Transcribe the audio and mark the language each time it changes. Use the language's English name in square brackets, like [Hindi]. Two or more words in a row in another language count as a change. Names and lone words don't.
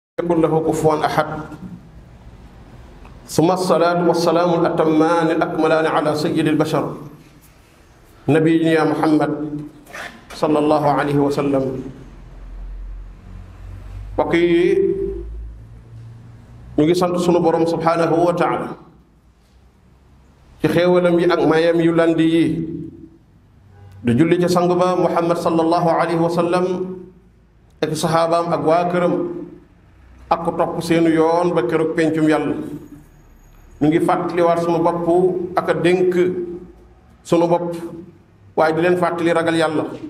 [Arabic] يكن له كفوا أحد ثم الصلاة والسلام الأتمان الأكملان على سيد البشر نبينا محمد صلى الله عليه وسلم [Wolof] waaye ñu ngi sant sunu boroom [Arabic] سبحانه وتعالى [Wolof] ci xéewalam yi ak mayam yu landi yi di julli ci sang ba Muhammad [Arabic] صلى الله عليه وسلم [Wolof] ak sahabaam ak waa këram ak ko topp seenu yoon ba keroog pencum yàlla ñu ngi fàttaliwaat sunu bopp ak a dénk sunu bopp waaye di leen fàttali ragal yàlla